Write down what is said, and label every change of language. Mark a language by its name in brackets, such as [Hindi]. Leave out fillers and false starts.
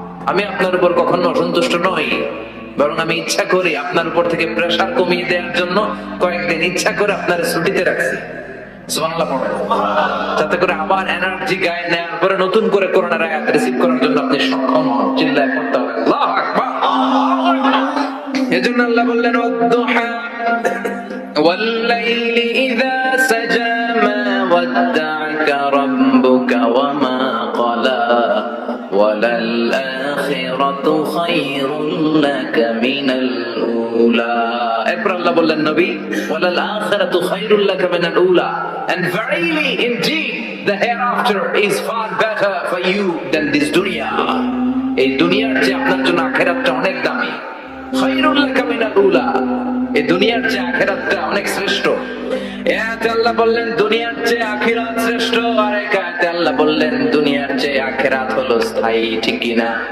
[Bangla] আমি আপনার উপর কখনো অসন্তুষ্ট নই, বরং আমি ইচ্ছা করি আপনার উপর থেকে প্রেসার কমিয়ে দেওয়ার জন্য কয়েকদিন ইচ্ছা করে আপনার ছুটিতে রাখছি। সুবহানাল্লাহ পড়েন। যাতে করে আবার এনার্জি গায়ে নেওয়ার পরে নতুন করে কোরআনের আয়াত রিসিভ করার জন্য আপনি সক্ষম হন। চিল্লায় পড়তে হবে আল্লাহু আকবার। এজন্য আল্লাহ বললেন, [Arabic] ওয়াদ-দুহা ওয়াল والليل إذا سجى ما ودعك ربك وما قلى وللآخرة خير لك من الأولى. [Bangla] এরপর আল্লাহ বললেন নবী [Arabic] وللآخرة خير لك من الأولى, [English] and verily indeed the hereafter is far better for you than this dunya. [Bangla] এই দুনিয়ার চেয়ে আপনার জন্য আখিরাতটা অনেক দামি। [Arabic] খায়রুল লাকা মিনাল উলা, [Bangla] এই দুনিয়ার চেয়ে আখিরাতটা অনেক শ্রেষ্ঠ। এতে আল্লাহ বললেন দুনিয়ার চেয়ে আখিরাত শ্রেষ্ঠ, আর এতে আল্লাহ বললেন দুনিয়ার চেয়ে আখিরাত হলো স্থায়ী, ঠিক কি না?